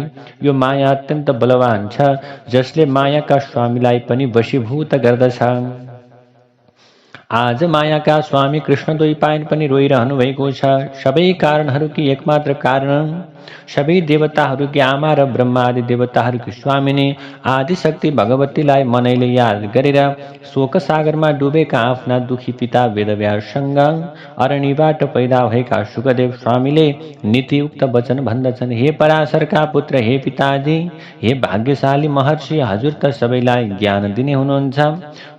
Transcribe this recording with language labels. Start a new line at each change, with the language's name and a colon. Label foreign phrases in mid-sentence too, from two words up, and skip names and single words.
Nepali: यो माया अत्यन्त बलवान छ, जसले मायाका स्वामीलाई पनि वशीभूत गर्दछ। आज मायाका स्वामी कृष्ण द्वैपायन पनि रोइरहनु भएको छ। सबै कारणहरूकी एकमात्र कारण सबै देवताहरूकी आमा र ब्रह्मा आदि देवताहरूकी स्वामिनी आदिशक्ति भगवतीलाई मनैले याद गरेर शोकसागरमा डुबेका आफ्ना दुखी पिता वेदव्याससँग अरण्यबाट पैदा भएका शुकदेव स्वामीले नीतियुक्त वचन भन्दछन्, हे पराशरका पुत्र, हे पिताजी, हे भाग्यशाली महर्षि, हजुर त सबैलाई ज्ञान दिने हुनुहुन्छ।